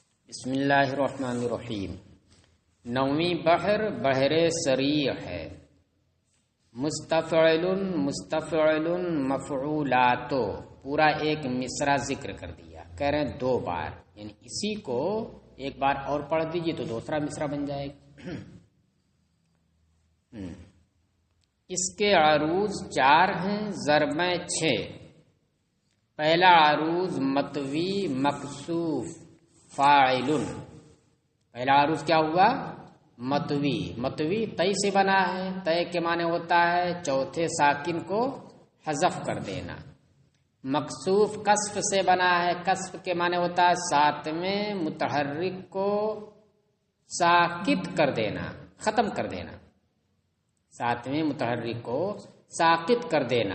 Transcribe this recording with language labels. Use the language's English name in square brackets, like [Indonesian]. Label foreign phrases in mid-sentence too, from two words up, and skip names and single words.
[Arabic] بسم اللہ الرحمن الرحیم۔ [Urdu] نویں بحر بحر سریع ہے۔ [Arabic] مستفعل مستفعل مفعولات، [Urdu] پورا ایک مصرع ذکر کر دیا، کہہ رہے ہیں دو بار، یعنی اسی کو ایک بار اور پڑھ دیجئے تو دوسرا مصرع بن جائے گا۔ اس کے عروض 4 ہیں، ضربیں 6۔ پہلا عروض مطوی مکسوف فاعل۔ پہلا عروض کیا ہوا؟ مطوی۔ مطوی تی سے بنا ہے، تی کے معنی ہوتا ہے چوتھے ساکن کو حذف کر دینا۔ مکسوف کسف سے بنا ہے، کسف کے معنی ہوتا ہے ساتویں متحرک کو ساکت کر دینا، ختم کر دینا، ساتویں متحرک کو ساکت کر دینا۔